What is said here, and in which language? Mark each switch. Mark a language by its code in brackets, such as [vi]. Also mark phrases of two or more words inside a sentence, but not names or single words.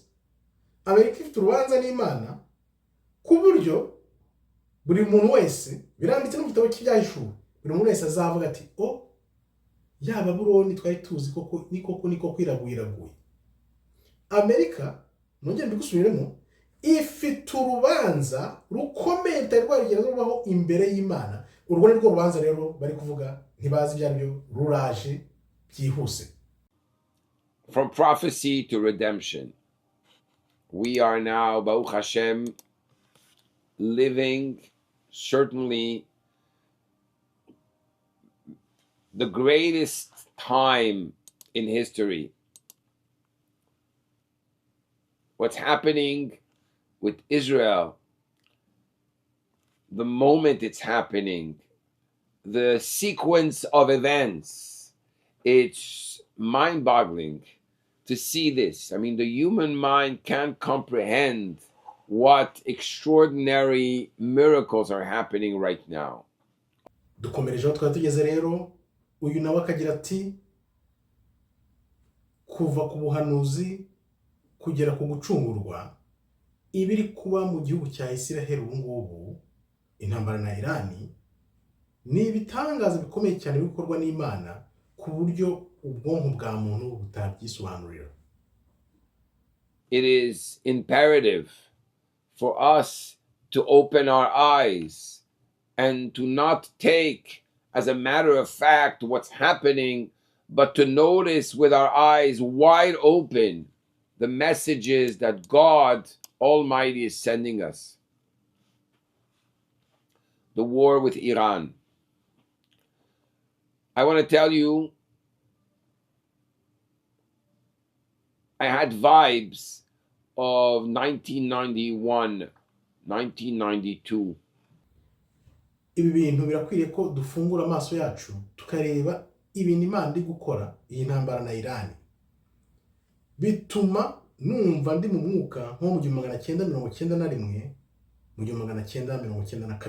[rw] Amerika ifite urubanza n'Imana ku buryo buri muntu wese biranditse no mu gitabo cy'ibyahishuwe, buri muntu wese azavuga ati ya Babuloni twari tuzi niko kwiraguye. Amerika nongeye mbigusubiremo ifite urubanza rukomeye rutari rwarigeze rubaho imbere y'Imana. Urwo ni rwo rubanza rero bari kuvuga ntibazi ibyaribyo ruraje byihuse. [en] From prophecy to redemption, we are now, [he] Baruch Hashem, [en] living certainly the greatest time in history. What's happening with Israel, the moment it's happening, the sequence of events, it's mind-boggling to see this. I mean, the human mind can't comprehend what extraordinary miracles are happening right now. [rw] Dukomerejeho twari tugeze rero uyu nawe akagira ati kuva ku buhanuzi kugera ku gucungurwa ibiri kuba mu gihugu cya Israel ubu ngubu intambara na Irani ni ibitangaza bikomeye cyane bikorwa n'Imana ku buryo ubwonko bwa muntu butabyisobanurira. [en] It is imperative for us to open our eyes and to not take as a matter of fact what's happening, but to notice with our eyes wide open the messages that God Almighty is sending us. The war with Iran. I want to tell you, I had vibes of 1991, 1992. [rw] Ibi bintu birakwiriye ko dufungura amaso yacu tukareba ibintu Imana iri gukora iyi ntambara na Iran. Bituma numva ndi mu mwuka nko mu 1991 mu 1992.